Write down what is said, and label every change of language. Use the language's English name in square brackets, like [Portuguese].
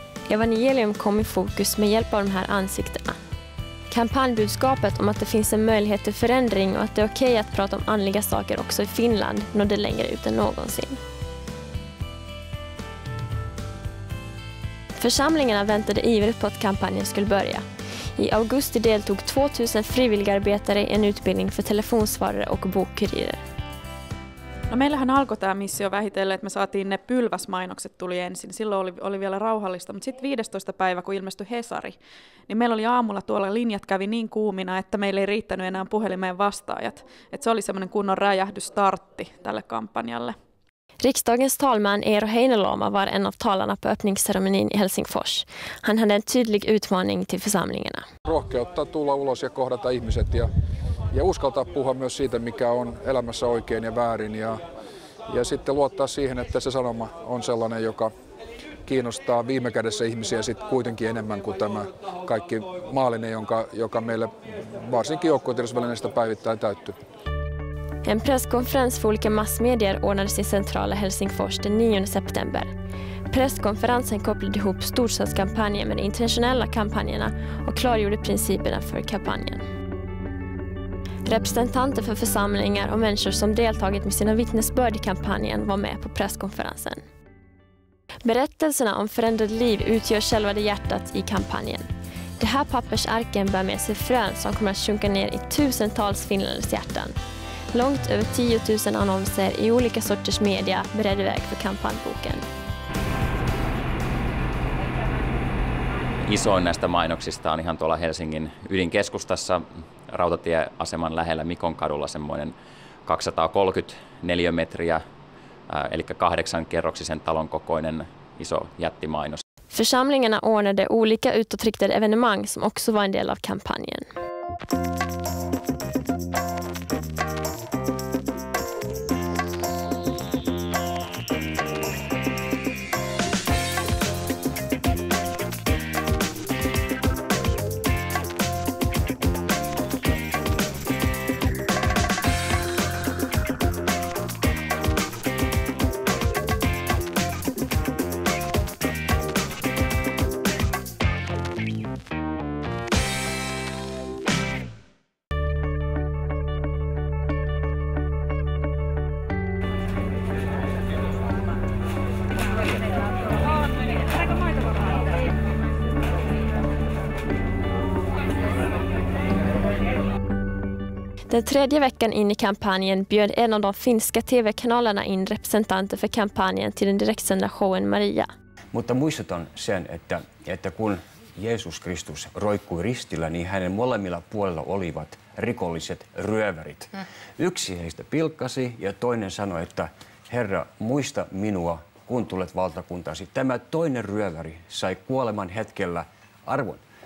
[Swedish] Evangelium kom i fokus med hjälp av de här ansiktena. Kampanjbudskapet om att det finns en möjlighet till förändring och att det är okej att prata om andliga saker också i Finland nådde längre ut än någonsin. Församlingarna väntade ivrigt på att kampanjen skulle börja. I augusti deltog 2000 frivilligarbetare i en utbildning för telefonsvarare och bokkurirer. [Finnish] No meillähän alkoi tämä missio vähitellen, että me saatiin ne pylväsmainokset tuli ensin. Silloin oli vielä rauhallista, mutta sitten 15. päivä, kun ilmestyi Hesari, niin meillä oli aamulla tuolla linjat kävi niin kuumina, että meillä ei riittänyt enää puhelimeen vastaajat. Että se oli semmoinen kunnon räjähdysstartti tälle kampanjalle. [Swedish] Riksdagens talman Eero Heinäluoma var en av talarna på öppningsceremonin i Helsingfors. Han hade en tydlig utmaning till församlingarna. [Finnish] Rohkeutta tulla ulos ja kohdata ihmiset ja uskaltaa puhua myös siitä, mikä on elämässä oikein ja väärin. Ja sitten luottaa siihen, että se sanoma on sellainen, joka kiinnostaa viime kädessä ihmisiä sit kuitenkin enemmän kuin tämä kaikki maallinen, joka meille varsinkin joukkuetiedotusvälineistä päivittäin täyttyy. [Swedish] En presskonferens för olika massmedier ordnades i centrala Helsingfors den 9 september. Presskonferensen kopplade ihop Storstadskampanjen med de internationella kampanjerna och klargjorde principerna för kampanjen. Representanter för församlingar och människor som deltagit med sina vittnesbörd i kampanjen var med på presskonferensen. Berättelserna om förändrade liv utgör själva det hjärtat i kampanjen. Det här pappersarken bär med sig frön som kommer att sjunka ner i tusentals finländers hjärtan. Långt över 10 000 annonser i olika sorters media beredde väg för kampanjboken. [Finnish] Isoin näistä mainoksista on ihan tuolla Helsingin ydinkeskustassa rautatieaseman lähellä Mikonkadulla semmoinen 230 neliömetriä, eli 8-kerroksisen talon kokoinen iso jättimainos. [Swedish] Församlingarna ordnade olika utåtriktade evenemang som också var en del av kampanjen. Den 3:e veckan in i kampanjen bjöd en av de finska TV-kanalerna in representanter för kampanjen till den direktsända showen Maria. [Finnish] Mutta muistutan sen, että kun Jeesus Kristus roikkui ristillä, niin hänen molemmilla puolella olivat rikolliset ryövärit. Yksi heistä pilkkasi ja toinen sanoi, että Herra, muista minua, kun tulet valtakuntasi. Tämä toinen ryöväri sai kuoleman hetkellä arvon.